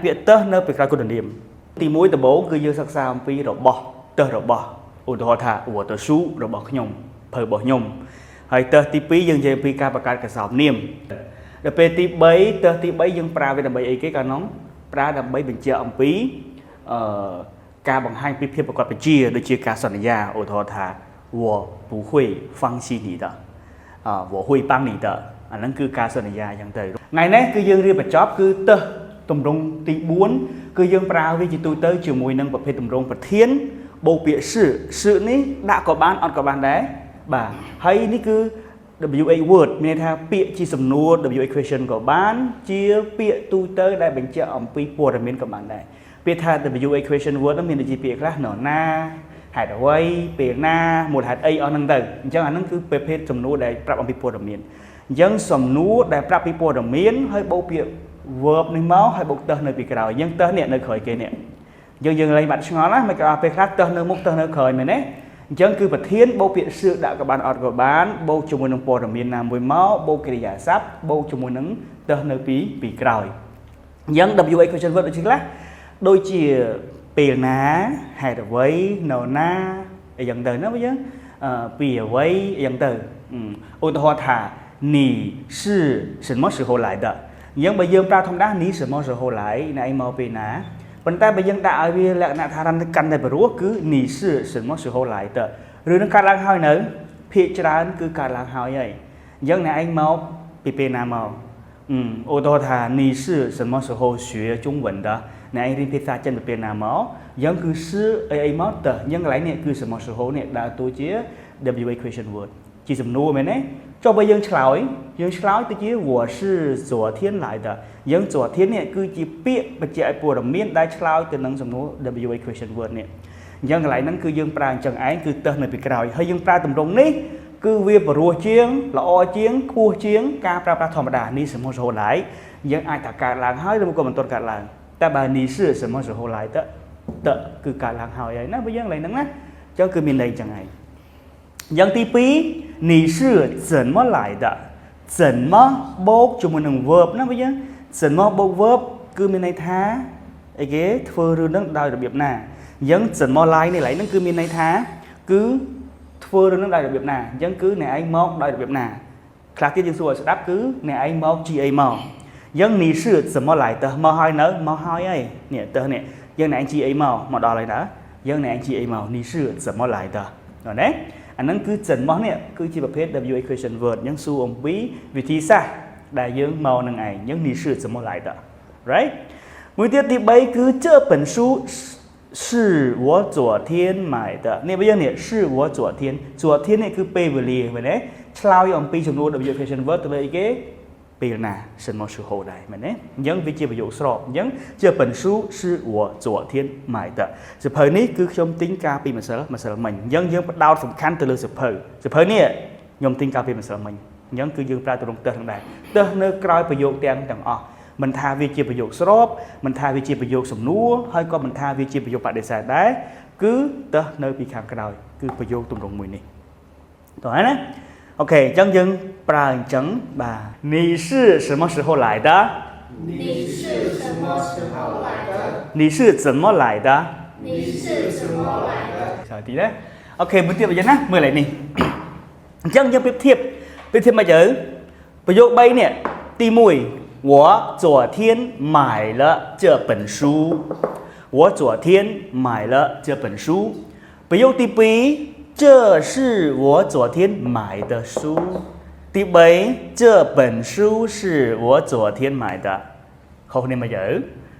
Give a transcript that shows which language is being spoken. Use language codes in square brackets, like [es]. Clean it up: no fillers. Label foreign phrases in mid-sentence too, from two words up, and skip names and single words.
[km] ពាក្យទៅនៅពីក្រោយគុណនាមទី1ដំបូងគឺយើងសិក្សាអំពីរបស់ទៅរបស់ឧទាហរណ៍ថាវត្តស៊ូរបស់ខ្ញុំភៅរបស់ខ្ញុំហើយទៅទី2យើងនិយាយពីការបង្កើតកសោប នាមដល់ពេលទី3ទៅទី3យើងប្រើវាដើម្បីអីគេកាលនោះប្រើដើម្បីបញ្ជាក់អំពីការបង្ហាញពីភាពប្រកបវិជ្ជាដូចជាការសន្យាឧ ទាហរណ៍ថា [zh] 我不会放弃你的我会帮你的 [km] អាហ្នឹងគឺការសន្យាអញ្ចឹងទៅថ្ងៃនេះគឺយើងរៀបបញ្ចប់គឺទៅទម្រង់ទី4គឺយើងប្រើវាជាទូទៅជាមួយនឹងប្រភេទទម្រង់ប្រធានបូកពាក្យសឺនេះដាក់ក៏បានអត់ក៏បានដែរបាទហើយនេះគឺ [en] WH word [km] មានន័យថាពាក្យជាសំណួរ [en] WH question [km] ក៏បានជាពាក្យទូទៅដែលបញ្ជាក់អំពីព័ត៌មានក៏បានដែរ ពាក្យថា [en] WH question word [km] នោះមានដូចជាពាក្យខ្លះនរណាហេតុអ្វីពេលណាមូលហេតុអីអស់ហ្នឹងទៅអញ្ចឹងអាហ្នឹងគឺប្រភេទសំណួរដែលប្រាប់អំពីព័ត៌មានអញ្ចឹងសំណួរដែលប្រាប់ពីព័ត៌មាន ហើយបូកពាក្យ verb នេះមកហើយបូកទៅនៅពីក្រោយអញ្ចឹងទៅនេះនៅក្រោយគេនេះយើងលេងបាត់ឆ្ងល់ណាមិនក៏ពេលខ្លះទៅនៅមុខទៅ នៅក្រោយមែនទេអញ្ចឹងគឺប្រធានបូកពាក្យសឿដាក់ក៏បានអត់ក៏បានបូកជាមួយនឹងព័ត៌មានណាមួយមកបូកកិរិយាសព្ទបូកជាមួយនឹងទៅនៅពីក្រោយអញ្ចឹង [en] WH question word [km] ដូចជាខ្លះដូចជាពេលណាហេតុអ្វីនៅណាអីយ៉ាងទៅណាបើយើងពីអ្វីអីយ៉ាងទៅឧទាហរណ៍ថា [zh] 你是什么时候来的 [km] អញ្ចឹងបើយើងប្រើធម្មតា [zh] 你什么时候来 [km] ណែឯងមក ពេលណាប៉ុន្តែបើយើងដាក់ឲ្យវាលក្ខណៈថាកាន់តែបរោះគឺ [zh] 你是什么时候来的 [km] ឬនឹងកាត់ឡើងហើយនៅភាគច្រើន គឺកាត់ឡើងហើយហើយអញ្ចឹងណែឯងមកពីពេលណាមកឧទាហរណ៍ថា [zh] 你是什么时候学中文的 [km] ណែឯងរៀនភាសាចិនពីពេលណាមកអញ្ចឹងគឺ是អីមកទៅអញ្ចឹងកន្លែងនេះគឺ [zh] 什么时候 [km] នេះដើរតួជា [en] WH question word [km] ជាសំណួរមែនទេចុះបើយើងឆ្លើយទៅជា [zh] 我是昨天来的 [km] យើង昨天នេះគឺជាពាក្យបញ្ជាក់ឲ្យព័ត៌មានដែលឆ្លើយទៅនឹងសំណួរ [en] WH question word [km] នេះអញ្ចឹងកន្លែងហ្នឹងគឺយើងប្រើអញ្ចឹងឯងគឺទៅនៅពីក្រោយហើយយើងប្រើទម្រង់នេះគឺវាបរោះជាងល្អជាងខ្ពស់ជាងការប្រើប្រាស់ធម្មតានេះ [zh] 什么时候来 [km] យើងអាចថាកើតឡើងហើយឬក៏មិនទាន់កើតឡើងតែបើ [zh] 你是什么时候来的 [km] គឺកើតឡើងហើយណាបើយើងកន្លែងហ្នឹងណាអញ្ចឹងគឺមានន័យអញ្ចឹងឯងយ៉ាងទី 2 [zh] 你是怎么来的 [km] 怎么បូកជាមួយនឹង verb ណាបើយើង怎么បូក verb គឺមានន័យថាអីគេធ្វើរឿងហ្នឹងដោយរបៀបណាអញ្ចឹង [zh] 怎么来 [km] នេះឡើយហ្នឹងគឺមានន័យថាគឺធ្វើរឿងហ្នឹងដោយរបៀបណាអញ្ចឹងគឺអ្នកឯងមកដោយរបៀបណាខ្លះទៀតយើងសួរឲ្យស្ដាប់គឺអ្នកឯងមកជាអីមកអញ្ចឹង [zh] 你是怎么来的 [km] មកហើយនៅមកហើយហើយនេះទៅ នេះយើងអ្នកឯងជាអីមកដល់ហើយណាយើងអ្នកឯងជាអីមក [zh] 你是怎么来的 [km] ណាអាហ្នឹងគឺ怎么នេះគឺជាប្រភេទ [en] WH question word [km] អញ្ចឹងសួរអំពីវិធីសាស្ត្រដែលយើងមកនឹងឯងអញ្ចឹង [zh] 你是怎么来的 [km] right មួយទៀតទី 3គឺ [zh] 这本书是我昨天买的 [km] នេះបើយើងនេះ [zh] 是我昨天 [km] នេះគឺពេលវេលាមែនទេឆ្លើយអំពីចំនួន [en] WH question word [km] ទៅលើអីគេពេលណា [zh] 什么时候 [km] ដែរមែនទេអញ្ចឹងវាជាប្រយោគស្របអញ្ចឹង [zh] 这本书是我昨天买的 [km] សៀវភៅនេះគឺខ្ញុំទិញកាល ពីម្សិលមិញអញ្ចឹងយើងផ្ដោតសំខាន់ទៅលើសៀវភៅនេះខ្ញុំទិញកាលពីម្សិលមិញអញ្ចឹងគឺយើងប្រើទម្រង់ទើសហ្នឹងដែរទើសនៅក្រោយប្រយោគទាំងអស់មិនថាវាជាប្រយោគស្របមិនថាវាជាប្រយោគសំណួរហើយក៏មិនថាវាជាប្រយោគបដិសេធដែរគឺទើសនៅពីខាងក្រោយគឺប្រយោគទម្រង់មួយនេះតោះណាអូខេអញ្ចឹងយើងប្រើអញ្ចឹងបាទ [zh] 你是什么时候来的你是什么时候来的你是怎么来的你是怎么来的 [vi] sao tí đấy [km] ok មួយទៀតបើយ៉ាងណាមើលឡើយនេះអញ្ចឹងយើងប្រៀបធៀបមកទៅប្រយោគ3នេះទី1 [zh] 我昨天买了这本书我昨天买了这本书 [km] ប្រយោគទី2 [zh] 这是我昨天买的书 [km] ទី 3 [zh] 这本书是我昨天买的 [km] ខុសគ្នាមកយើ